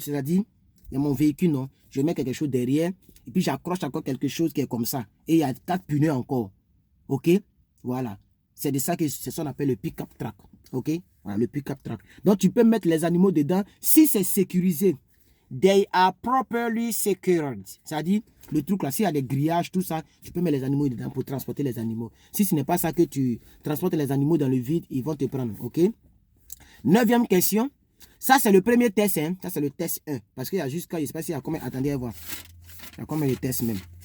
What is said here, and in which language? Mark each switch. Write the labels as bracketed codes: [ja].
[fr] C'est-à-dire, il y a mon véhicule, non? Je mets quelque chose derrière. Et puis j'accroche encore quelque chose qui est comme ça. Et il y a 4 pneus encore. OK? Voilà. C'est de ça que c'est ça qu'on appelle le pick-up truck. OK? Voilà, le pick-up truck. Donc tu peux mettre les animaux dedans si c'est sécurisé. [en] They are properly secured. [fr] C'est-à-dire, le truc là, s'il y a des grillages, tout ça, tu peux mettre les animaux dedans pour transporter les animaux. Si ce n'est pas ça que tu transportes les animaux dans le vide, ils vont te prendre. OK? 9e question. Ça, c'est le premier test. Hein? Ça, c'est le test 1. Parce qu'il y a jusqu'à, je ne sais pas s'il y a combien. Attendez à voir. Il y a combien de tests même?